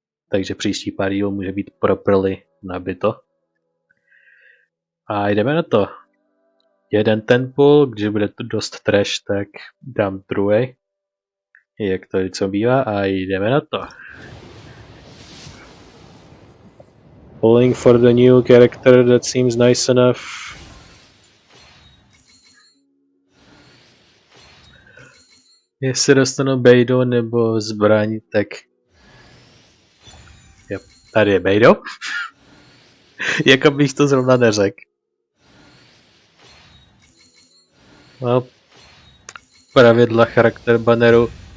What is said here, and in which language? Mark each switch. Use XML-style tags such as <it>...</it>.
<cs>Takže příští pár dílů může být properly nabito. A jdeme na to. Jeden temple, když bude to dost trash, tak dám druhý. Jak to co bývá a jdeme na to.</cs> <en>Pulling for the new character that seems nice enough.</en> <cs>Jestli dostanu Bejdo nebo zbraň, tak... Yep, tady je Bejdo. Jako bych to zrovna neřekl. No, pravidla charakter banneru.</cs>